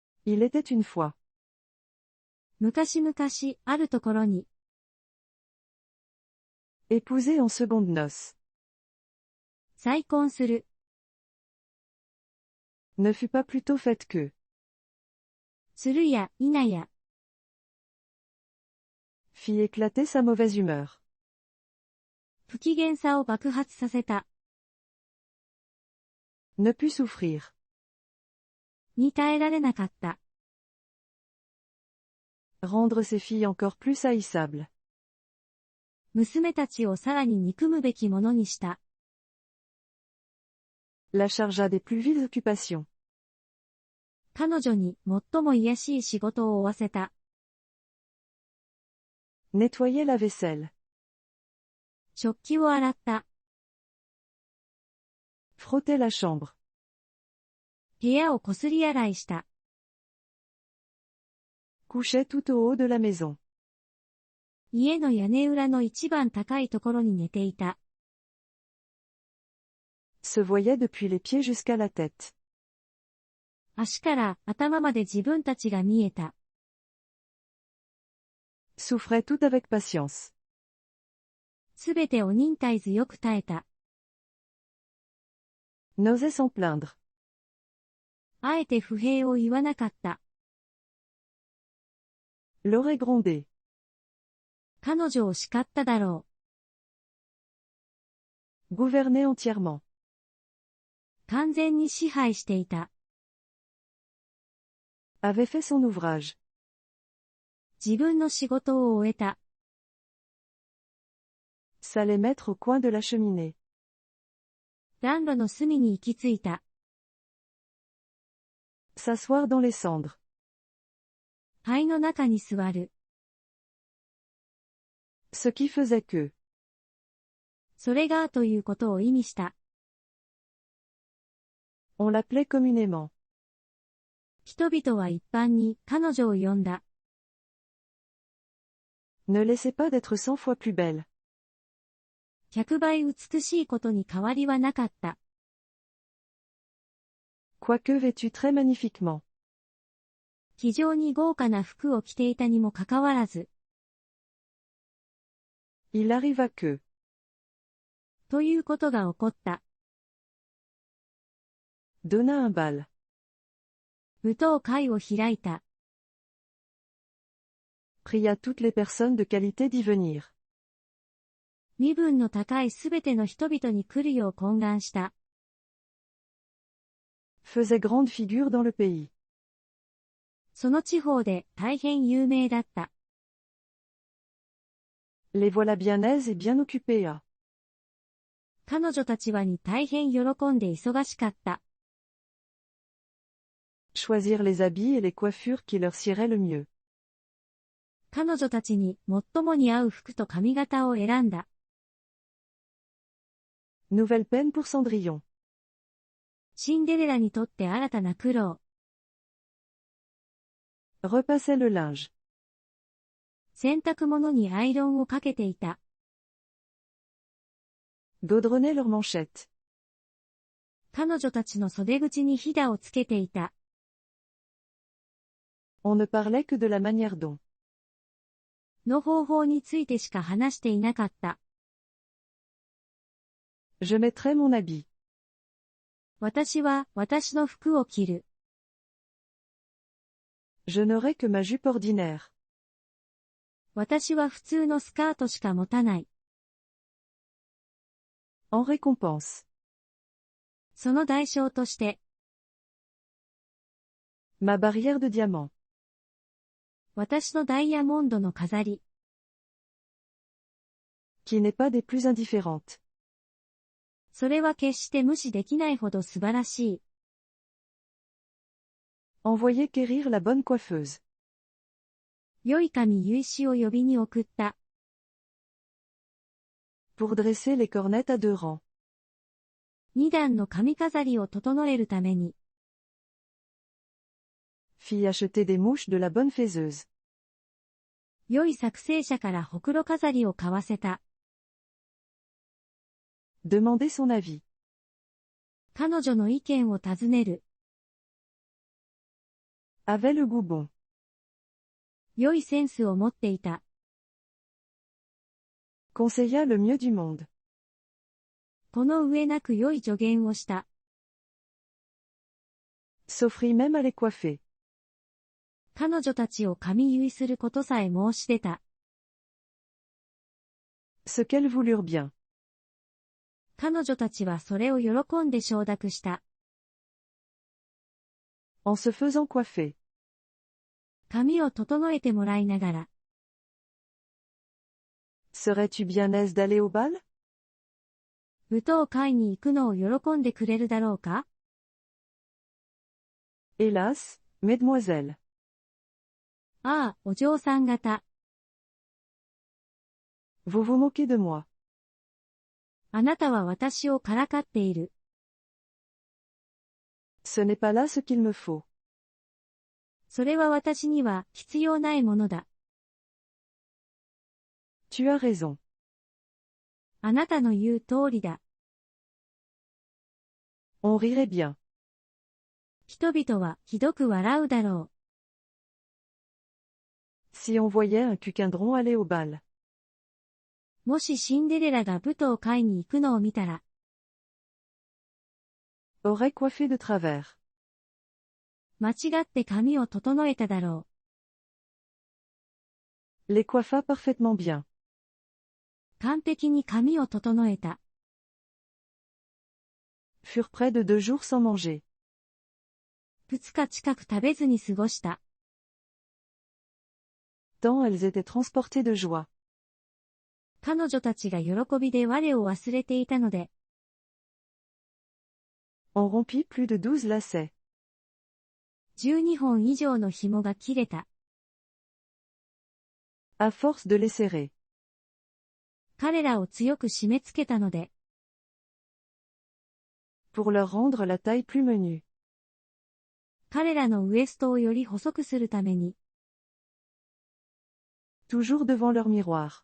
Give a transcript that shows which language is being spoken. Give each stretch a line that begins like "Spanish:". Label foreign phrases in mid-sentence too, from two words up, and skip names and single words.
French: Il était une fois.
Japanese: 昔々、あるところに。
French: Épouser en secondes noces.
Japanese: 再婚する。
French: Ne fut pas plutôt fait que.
Japanese: するや、否や。
French: Fit éclater sa mauvaise humeur.
Japanese: 不機嫌さを爆発させた。
French: Ne put souffrir.
Japanese: に耐えられなかった。
French: Rendre ses filles encore plus haïssables.
Japanese: 娘たちをさらに憎むべきものにした。
French: La chargea des plus viles occupations.
Japanese: 彼女に最も卑しい仕事を負わせた。
French: Nettoyer la vaisselle.
Japanese: 食器を洗った。
French: Frotter la chambre.
Japanese: 部屋をこすり洗いした。
French: Couchait tout au haut de la maison.
Japanese: 家の屋根裏の一番高いところに寝ていた。
French: Se voyait depuis les pieds jusqu'à la tête.
Japanese: 足から頭まで自分たちが見えた。
French: Souffrait tout avec patience.
Japanese: すべてを忍耐ずよく耐えた。
French: N'osait s'en plaindre.
Japanese: あえて不平を言わなかった。
French: L'aurait grondé.
Japanese: 彼女を叱っただろ
French: う。Gouverner entièrement.
Japanese: 完全に支配していた。
French: Avait fait son ouvrage.
Japanese: 自分の仕事を終えた。
French: S'allait mettre au coin de la cheminée.
Japanese: 暖炉の隅に行き着いた。
French: S'asseoir dans les cendres.
Japanese: 灰の中に座る。
French: Ce qui faisait que.
Japanese: それがということを意味した。
French: On l'appelait communément.
Japanese: 人々は一般に彼女を呼んだ。
French: Ne laissez pas d'être 100 fois plus belle.
Japanese: 100 倍美しいことに変わりはなかった。
French: Quoique vêtue très magnifiquement.
Japanese: 非常に豪華な服を着ていたにもかかわらず。
French: Il arriva que.
Japanese: ということが起こった。
French: Donna un bal.
Japanese: 舞踏会を開いた。
French: Pria toutes les personnes de qualité d'y venir.
Japanese: 身分の高いすべての人々に来るよう懇願した。
French: Faisait grande figure dans le pays.
Japanese: その地方で大変有名だった。
French: Les voilà bien aises et bien occupées à.
Japanese: 彼女たちはに大変喜んで忙しかった。
French: Choisir les habits et les coiffures qui leur siéraient le mieux.
Japanese: 彼女たちに最も似合う服と髪型を選んだ。
French: Nouvelle peine pour Cendrillon.
Japanese: シンデレラにとって新たな苦労。
French: Repassait le linge.
Japanese: 洗濯物にアイロンをかけていた。
French: Gaudronnait leurs manchettes.
Japanese: 彼女たちの袖口にひだをつけていた。
French: On ne parlait que de la manière dont.
Japanese: の方法についてしか話していなかった。
French: Je mettrai mon habit.
Japanese: 私は私の服を着る。
French: Je n'aurai que ma jupe ordinaire.
Japanese: 私は普通のスカートしか持たない。
French: En récompense.
Japanese: その代償として。
French: Ma barrière de diamant.
Japanese: 私のダイヤモンドの飾り。
French: Qui n'est pas des plus indifférentes.
Japanese: それは決して無視できないほど素晴らしい。
French: Envoyer quérir la bonne coiffeuse.
Japanese: 良い髪結師を呼びに送った。
French: Pour dresser les cornettes à 2 rangs.
Japanese: 二段の髪飾りを整えるために。
French: Fit acheter des mouches de la bonne faiseuse.
Japanese: 良い作成者からほくろ飾りを買わせた。
French: Demander son avis.
Japanese: 彼女の意見を尋ねる。
French: Avait le goût bon.
Japanese: 良いセンスを持っていた。
French: Conseilla le mieux du monde.
Japanese: この上なく良い助言をした。
French: S'offrit même à les coiffer.
Japanese: 彼女たちを髪結いすることさえ申し出た。
French: Ce qu'elles voulurent bien.
Japanese: 彼女たちはそれを喜んで承諾した。
French: En se faisant coiffer.
Japanese: 髪を整えてもらいながら。
French: Serais-tu bien aise d'aller au bal?
Japanese: 舞踏会に行くのを喜んでくれるだろうか？
French: Hélas, mesdemoiselles.
Japanese: ああ、お嬢さん方。
French: Vous vous moquez de moi.
Japanese: あなたは私をからかっている。
French: Ce n'est pas là ce qu'il me faut.
Japanese: それは私には必要ないものだ。
French: Tu as raison.
Japanese: あなたの言う通りだ。
French: On rirait bien.
Japanese: 人々はひどく笑うだろう。
French: Si on voyait un cuquindron aller au bal.
Japanese: もしシンデレラが舞踏会に行くのを見たら。
French: Aurait coiffé de travers.
Japanese: 間違って髪を整えただろう。
French: Les coiffa parfaitement bien.
Japanese: 完璧に髪を整えた。
French: Furent près de 2 jours sans manger.
Japanese: 2 日近く食べずに過ごした。
French: Tant elles étaient transportées de joie.
Japanese: 彼女たちが喜びで我を忘れていたので。
French: On rompit plus de 12 lacets.
Japanese: 12 本以上の紐が切れた。
French: À force de les serrer.
Japanese: 彼らを強く締め付けたので。
French: Pour leur rendre la taille plus menue.
Japanese: 彼らのウエストをより細くするために。
French: Toujours devant leur miroir.